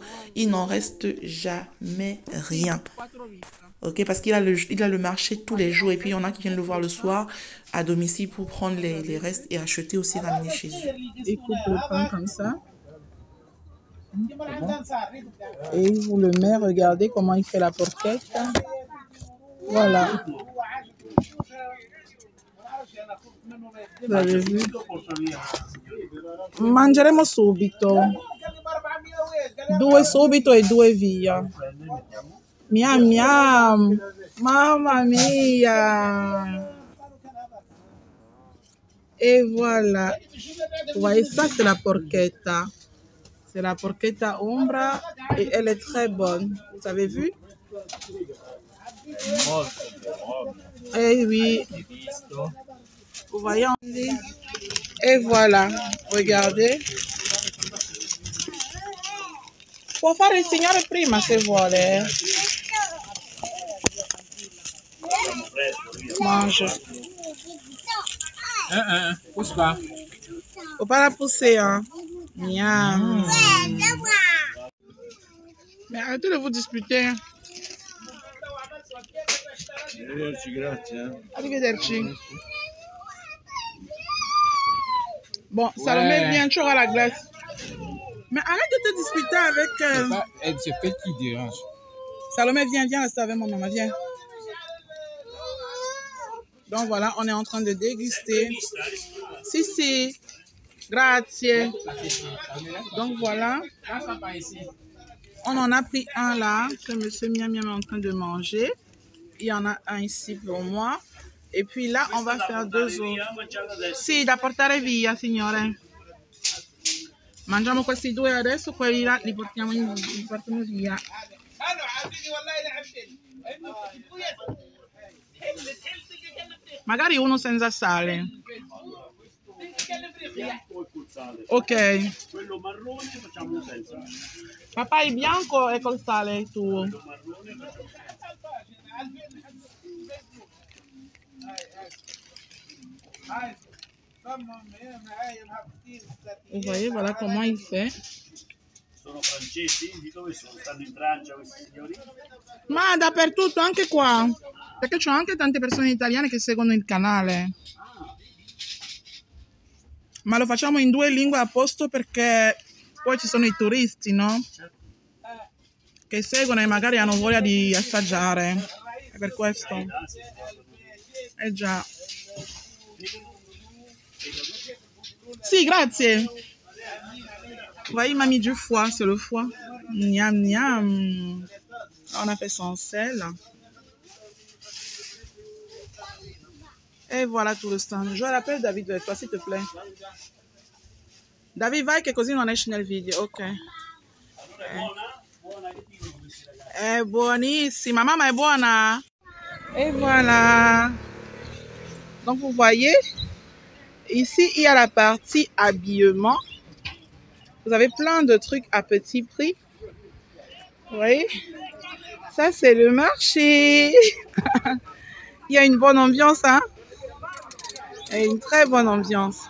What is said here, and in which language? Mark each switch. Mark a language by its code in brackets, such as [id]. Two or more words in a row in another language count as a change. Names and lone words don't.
[fr] Il n'en reste jamais rien. Ok, parce il a le marché tous les jours et puis il y en a qui viennent le voir le soir à domicile pour prendre les restes et acheter aussi, ramener chez eux. Il coupe le pain comme ça. Et il vous le met, regardez comment il fait la porchetta. Voilà. Vous avez vu? [it] Mangeremo subito. 2 subito e 2 via. Miam miam. Mamma mia. [fr] Et voilà. Vous voyez, ça c'est la porchetta. C'est la [it] porchetta ombra [fr] et elle est très bonne. Vous avez vu? Eh oui. Vous voyez? Et voilà. Regardez. [it] Può fare il signore prima se vuole. [fr] Mange. Pousse pas. Faut pas la pousser, hein. Miam. Mais arrêtez de vous disputer. [it] Arrivederci, grazie. Arrivederci. [fr] Bon, Salomé, viens, tu auras la glace. Mais arrête de te disputer avec... C'est fait qui dérange. Salomé, viens rester avec mon maman, viens. Donc voilà, on est en train de déguster. [it] Si. Grazie. [fr] Donc voilà. On en a pris un là, que monsieur Miam Miam est en train de manger. Il y en a un ici pour moi. E puis là, on va faire 2 autres. [it] Sì, da portare via, signore. Mangiamo questi 2 adesso, quelli là li portiamo via. Magari uno senza sale. Ok. Quello marrone facciamo senza. Papà, il bianco è col sale tuo. [fr] Vous voyez, voilà comment il fait. [it] Sono francesi? Di dove sono? Stanno in Francia questi signori? Ma dappertutto, anche qua. Perché c'ho anche tante persone italiane che seguono il canale. Ma lo facciamo in 2 lingue a posto perché poi ci sono i turisti, no? Che seguono e magari hanno voglia di assaggiare. È per questo. Eh già. Sì, grazie. [fr] Voyez, il m'a mis du foie, c'est le foie. Miam, miam. On a fait sans sel. Et voilà tout le stand. Je rappelle David vers toi, s'il te plaît. [it] David, vai che così non esce nel video. Ok. È buonissima. Mamma è buona. [fr] Et voilà. Donc vous voyez, ici il y a la partie habillement. Vous avez plein de trucs à petit prix. Vous voyez, ça c'est le marché. Il y a une bonne ambiance, hein. Et une très bonne ambiance.